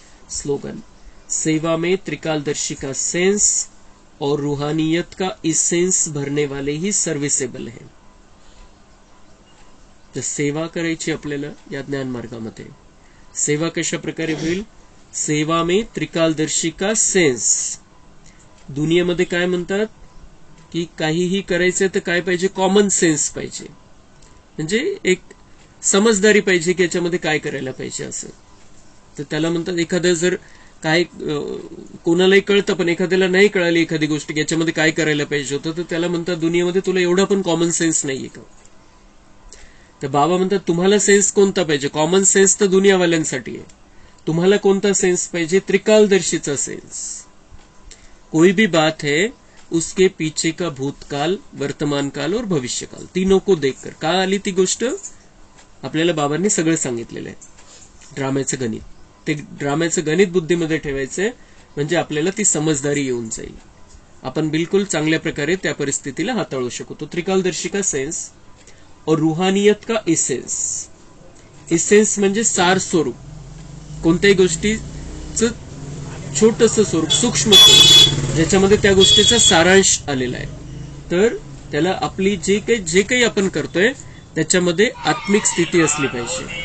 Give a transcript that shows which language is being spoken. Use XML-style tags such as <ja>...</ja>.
<hi>Slogan, सेवा में त्रिकालदर्शी का सेंस और रूहानियत का इसेंस भरणे वाले ही सर्व्हिसेबल है।</hi> <mr>तर सेवा करायची आपल्याला या ज्ञान मार्गामध्ये। सेवा कशा प्रकारे होईल?</mr> <hi>सेवा में त्रिकालदर्शी का सेंस।</hi> <mr>दुनियेमध्ये काय म्हणतात की काहीही करायचं तर काय पाहिजे? कॉमन सेन्स पाहिजे, म्हणजे एक समजदारी पाहिजे की याच्यामध्ये काय करायला पाहिजे असं. तर त्याला म्हणतात, एखादं जर काय कोणालाही कळतं पण एखाद्याला नाही कळाली एखादी गोष्ट की याच्यामध्ये काय करायला पाहिजे होतं, तर त्याला म्हणतात दुनियेमध्ये तुला एवढा पण कॉमन सेन्स नाहीये का? तर बाबा म्हणतात तुम्हाला सेन्स कोणता पाहिजे? कॉमन सेन्स तर दुनियावाल्यांसाठी आहे, तुम्हाला कोणता सेन्स पाहिजे? त्रिकालदर्शीचा सेन्स.</mr> <hi>कोई भी बात है उसके पीछे का भूतकाल, वर्तमान काल और भविष्य काल, तीनों को देखकर.</hi> <mr>का आली ती गोष्ट? आपल्याला बाबांनी सगळं सांगितलेलं आहे. ड्राम्याचं गणित, ते ड्राम्याचं गणित बुद्धीमध्ये ठेवायचंय, म्हणजे आपल्याला ती समजदारी येऊन जाईल. आपण बिलकुल चांगल्या प्रकारे त्या परिस्थितीला हाताळू शकू.</mr> <hi>तो त्रिकालदर्शी का सेन्स और रूहानियत का इसेंस.</hi> <mr>इसेंस म्हणजे सार स्वरूप, कोणत्याही गोष्टीचं छोटंसं स्वरूप, सूक्ष्म स्वरूप, ज्याच्यामध्ये त्या गोष्टीचा सारांश आलेला आहे. तर त्याला आपली जे काही आपण करतोय त्याच्यामध्ये आत्मिक स्थिती असली पाहिजे.</mr>